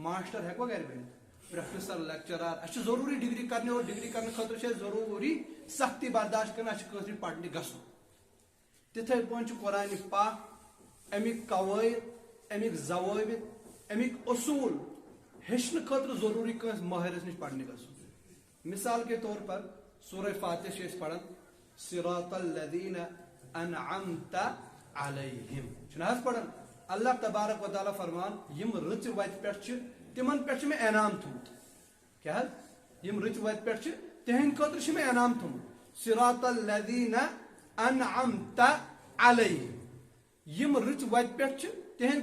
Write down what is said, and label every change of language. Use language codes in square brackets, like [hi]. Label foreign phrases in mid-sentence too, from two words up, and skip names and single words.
[ks] ماسٹر ہٮ۪کوا گرِ بٔنِتھ پروفیسر لیکچرار اَسہِ چھِ ضروٗری ڈگری کرنہِ اور ڈگری کرنہٕ خٲطرٕ چھِ اَسہِ ضروٗری سختی برداشت کرٕنۍ اَسہِ چھِ کٲنٛسہِ نِش پرنہِ گژھُن تِتھٕے پٲٹھۍ چھُ قرآنِ پاک امیِکۍ قوٲیِد امیِکۍ ضوٲبِط امیِکۍ اصوٗل ہیٚچھنہٕ خٲطرٕ ضروٗری کٲنٛسہِ مٲہِرس نِش پرنہِ گژھُن مثال [ur] کے طور پر [ks] سورہ فاتح چھِ أسۍ پران [ar] صراط الذین انعمت علیہم [ks] چھُنہ حظ پران اللہ تبارک و تعالیٰ فرمان یِم رٕژِ وتہِ پٮ۪ٹھ چھِ تِمن پٮ۪ٹھ چھُ مےٚ انعام تھوٚمُت کیٛاہ حظ یِم رٕژِ وتہِ پٮ۪ٹھ چھِ تِہنٛدِ خٲطرٕ چھُ مےٚ انعام تھوٚمُت [ar] صراط الذین انعمت علیہم [ks] یِم رٕژ وتہِ پٮ۪ٹھ چھِ تِہنٛدِ